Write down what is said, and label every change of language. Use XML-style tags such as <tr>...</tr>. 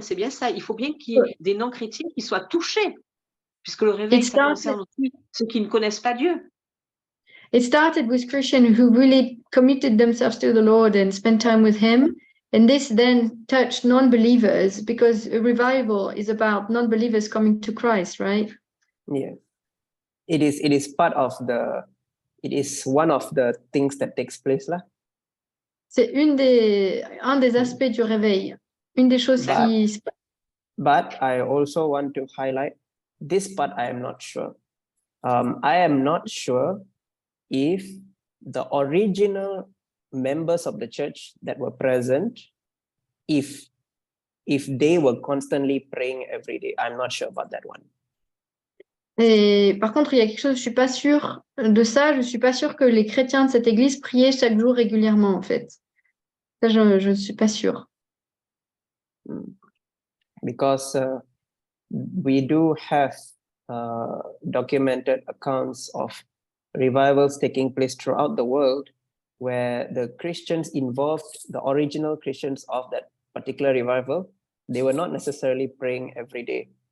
<fr>C'est bien ça. Il faut bien qu'il y ait des non-chrétiens qui soient touchés, puisque le réveil, ça concerne aussi ceux qui ne connaissent pas Dieu.</fr> <en>It started with Christians who really committed themselves to the Lord and spent time with Him. And this then touched non-believers because a revival is about non-believers coming to Christ, right? Yeah. It is part of it is one of the things that takes place là.</en> <fr>C'est un des aspects du réveil, une des choses qui...</fr> <en>But I also want to highlight this part. I am not sure. I am not sure if the original members of the church that were present, if they were constantly praying every day. I'm not sure about that one.</en> <fr>Et par contre, il y a quelque chose, je suis pas sûre de ça. Je suis pas sûre que les chrétiens de cette église priaient chaque jour régulièrement, en fait. Ça, je ne suis pas sûre.</fr> <en>Because we do have documented accounts of revivals taking place throughout the world where the Christians involved, the original Christians of that particular revival, they were not necessarily praying every day.</en>